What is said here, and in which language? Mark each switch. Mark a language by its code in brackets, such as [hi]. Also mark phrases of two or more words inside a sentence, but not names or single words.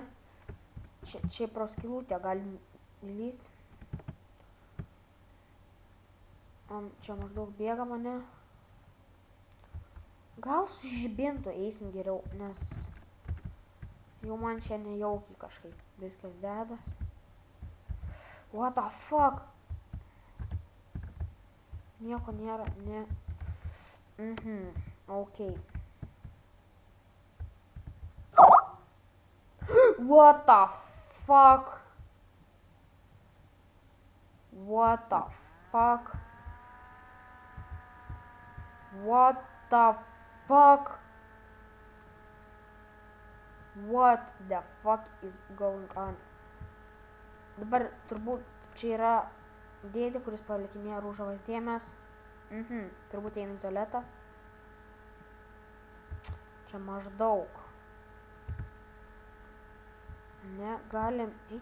[lt] Čia pro skylutę galim įlysti. Čia maždaug bėgam, o ne? Gal su žibintu eisim geriau, nes jau man čia nejaukiai kažkaip viskas dedas. [en] What the fuck? [lt] Nieko nėra, ne. [en] Ok. What the fuck? What the fuck? What the fuck? What the fuck is going on? [lt] Dabar turbūt čia yra dėdė, kuris palikinėja rūžavas dėmes. Turbūt eina į tualetą. Čia maždaug. Ne, galim eiti.